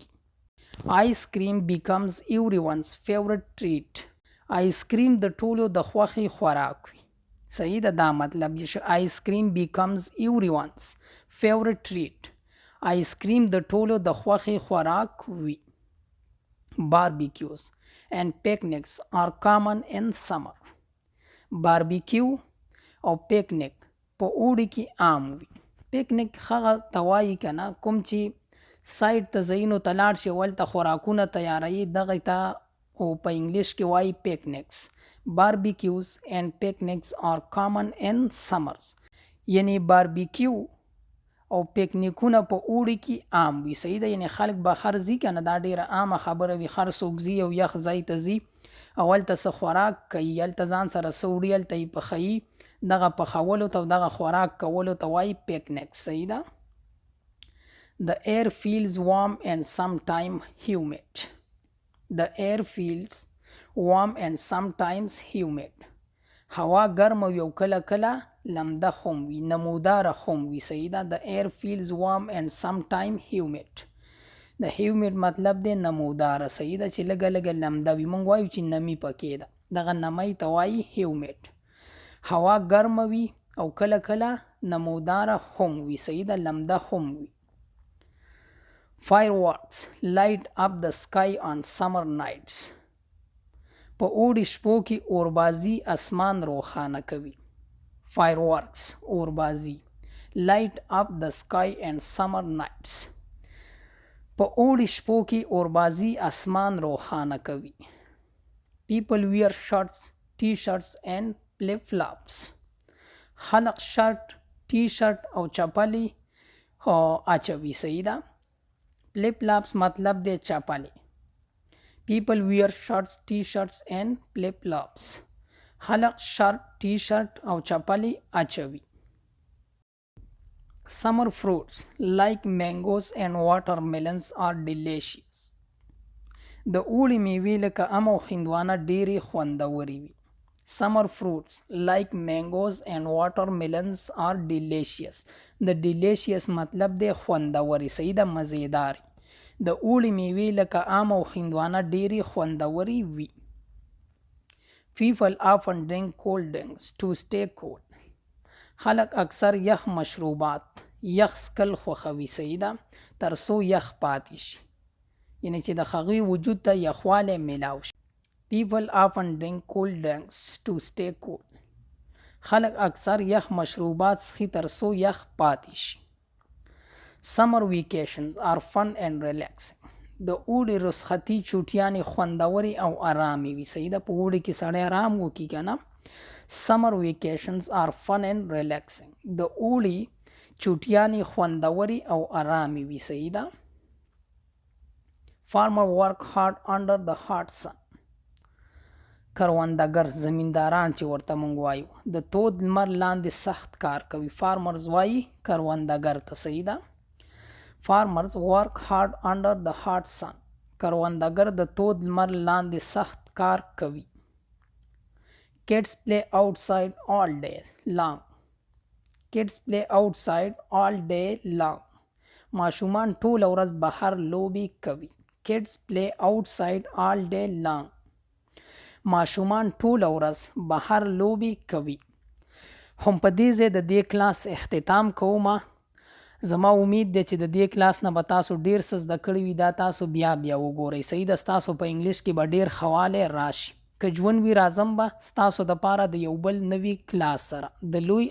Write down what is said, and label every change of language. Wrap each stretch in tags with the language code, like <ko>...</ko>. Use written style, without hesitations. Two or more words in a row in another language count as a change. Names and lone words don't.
<en>Ice cream becomes everyone's favorite treat. Ice cream</en> <ps>د ټولو د خوښې خوراک وي. صحیح ده. دا مطلب یې شو.</ps> <en>Ice cream becomes everyone's favorite treat. Ice cream</en> <ps>د ټولو د خوښې خوراک وي.</ps> <en>Barbecues and picnics are common in summer.</en> <ps>باربیکیو او پیکنیک په اوړي کې عام وي. پیکنیک هغه ته وایي که نه کوم چې سایډ ته ځایونو ته لاړ شي هلته خوراکونه تیاروي، دغې ته په انګلیش کې وایي پیکنیکس.</ps> <en>Barbecues and picnics are common in summers.</en> <ps>یعنی باربیکیو او پیکنیکونه په اوړي کې عام وي. صحیح ده. یعنی خلک بهر ځي که نه، دا ډېره عامه خبره وي. هر څوک ځي او یخ ځای ته ځي او هلته څه خوراک کوي، هلته ځان سره څه وړي، هلته یې پخوي. دغه پخولو ته او دغه خوراک کولو ته وایي پیکنیک. صحیح ده.</ps> <en>The air feels warm and sometimes humid. The air feels warm and sometimes humid.</en> <ps>هوا ګرم او کله کله لمده هم وي، نموداره هم وي. صحیح ده. The air feels warm and sometimes humid. د humid مطلب دی نموداره. صحیح ده. چې لږه لږه لمده وي. موږ وایو چې نمی پکې ده، دغه نمی ته وایي humid. هوا ګرمه وي او کله کله نموداره هم وي. صحیح ده. لمده هم وي.</ps> <en>Fireworks light up the sky on summer nights.</en> <ps>په اوړي شپو کې اوربازي اسمان روښانه کوي.</ps> <en>Fireworks اوربازي light up the sky and summer nights.</en> <ps>په اوړي شپو کې اوربازي اسمان روښانه کوي.</ps> <en>People wear shirts, t-shirts and flip-flops.</en> <ps>خلق شرط، ټي شرط او چپلې اچوي. صحیح ده. flip-flops مطلب دی چپلې.</ps> <en>People wear shirts, t-shirts and flip-flops.</en> <ps>خلق شرط، ټي شرط او چپلې اچوي.</ps> <en>Summer fruits like mangoes and watermelons are delicious.</en> <ps>د اوړي میوې لکه ام او هندوانه ډېرې خوندورې وي.</ps> <en>Summer fruits like mangoes and watermelons are delicious.</en> <ps>د delicious مطلب دی خوندورې. صحیح ده. مزیدارې. د اوړي میوې لکه ام او هندوانه ډېرې خوندورې وي.</ps> <en>People often drink cold drinks to stay cool.</en> <ps>خلق اکثر یخ مشروبات، یخ سکل خوښوي. صحیح ده. تر څو یخ پاتې شي، یعنی چې د هغوی وجود ته یخوالی میلاو شي.</ps> <en>People often drink cold drinks to stay cool.</en> <ps>خلق اکثر یخ مشروبات څښي تر څو یخ پاتې شي.</ps> <en>Summer vacations are fun and relaxing.</en> <ps>د اوړي رخصتي چوټیانې خوندورې او ارامې وي. صحیح ده. په اوړي کې سړی ارام وکړي که نه.</ps> <en>Summer vacations are fun and relaxing.</en> <ps>د اوړي چوټیانې خوندورې او ارامې وي. صحیح ده.</ps> <en>Farmer work hard under the hot sun.</en> <ps>کروندګر، زمینداران چې ورته موږ وایو، د تود لمر لاندې سخت کار کوي. فارمرز وایي کروندګر ته. صحیح ده.</ps> <en>Farmers work hard under the hot sun.</en> <ps>کروندګر د تود لمر لاندې سخت کار کوي.</ps> <en>Kids play outside all day long. Kids play outside all day long.</en> <ps>ماشومان ټول ورځ بهر لوبي کوي.</ps> <en>Kids play outside all day long.</en> <ps>ماشومان ټول ورځ بهر لوبي کوي. هم په دې ځای د دې کلاس اختتام کوم. زما امید دی چې د دې کلاس نه به تاسو ډیر څه زده کړي وي. دا تاسو بیا وګورئ. صحیح ده، ستاسو په انګلیش کې به ډیر ښه والی راشي. که ژوند وي راځم به ستاسو دپاره د یو بل نوي کلاس سره.</ps>